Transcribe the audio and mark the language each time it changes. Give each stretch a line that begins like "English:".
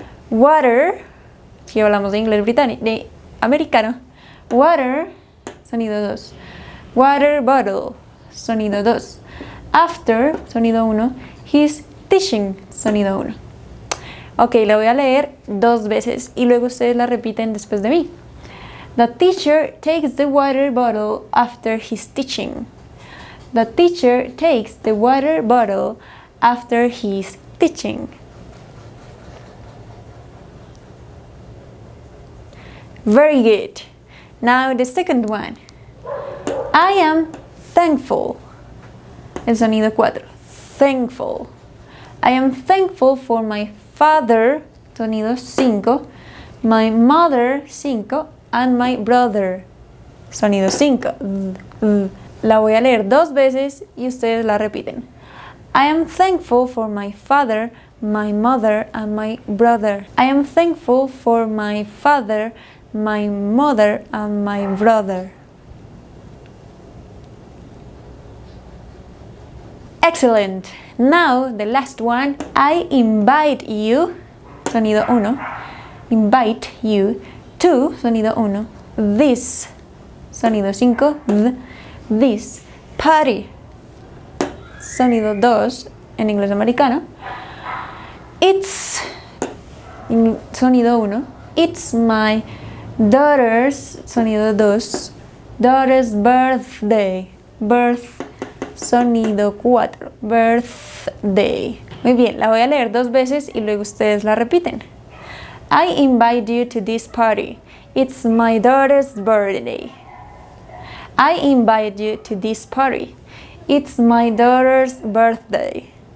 English: Water,
Spanish: si hablamos de inglés británico, de americano.
English: Water,
Spanish: sonido
English: 2. Water bottle, sonido 2. After,
Spanish: sonido
English: 1. He's teaching, sonido 1.
Spanish: Ok, la voy a leer 2 veces y luego ustedes la repiten después de mí.
English: The teacher takes the water bottle after he's teaching. The teacher takes the water bottle after he's teaching. Very good. Now the second one. I am thankful.
Spanish: El sonido
English: 4. Thankful. I am thankful for my father,
Spanish: sonido
English: 5, my mother, 5, and my brother, sonido 5.
Spanish: La voy a leer 2 veces y ustedes la repiten.
English: I am thankful for my father, my mother, and my brother. I am thankful for my father, my mother, and my brother. Excellent. Now the last one. I invite you,
Spanish: sonido
English: 1. Invite you to,
Spanish: sonido
English: 1. This, sonido 5. This party,
Spanish: sonido 2 en inglés americano.
English: It's,
Spanish: sonido
English: 1. It's my daughter's,
Spanish: sonido
English: 2. Daughter's birthday.
Spanish: Sonido
English: 4. Birthday.
Spanish: Muy bien, la voy a leer 2 veces y luego ustedes la repiten.
English: I invite you to this party. It's my daughter's birthday. I invite you to this party. It's my daughter's birthday.